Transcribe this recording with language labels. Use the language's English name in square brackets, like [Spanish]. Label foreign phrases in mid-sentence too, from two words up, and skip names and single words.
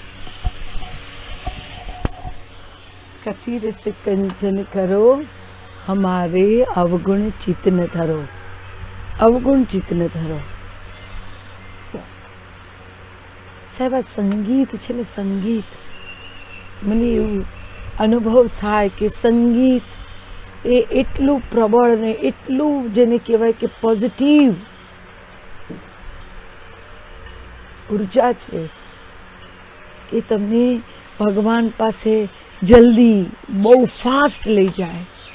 [Hindi] कथीर से कंचन करो, हमारे अवगुण चित्त न धरो। अवगुण चित्त न धरो। [Gujarati] સાહેબ આ સંગીત છે ને, સંગીત મને એવું અનુભવ થાય કે સંગીત એ એટલું પ્રબળ ને એટલું જેને કહેવાય કે પોઝિટિવ ઉર્જા છે કે તમને ભગવાન પાસે જલ્દી બહુ ફાસ્ટ લઈ જાય।